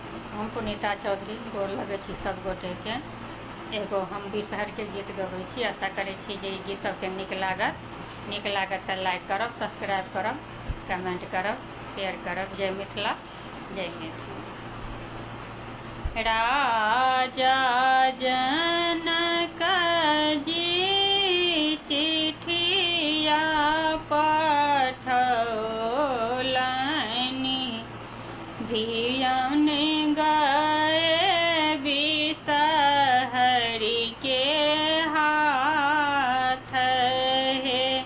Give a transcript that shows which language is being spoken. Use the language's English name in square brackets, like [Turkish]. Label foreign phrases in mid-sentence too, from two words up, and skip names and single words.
[Maithili] हम पुनीता चौधरी गोर लगे छी सब गोटे के। एगो हम बिषहर के गीत गबै छी। आशा करै छी जे ई गीत सबके नीक लागत तऽ लाइक करब, सब्सक्राइब करब, कमेंट करब, शेयर करब। जय मिथिला, जय मैथिली। राजा जनक जी चिठिया पठौलनि, धियन गए बिषहरि के हाथ हे।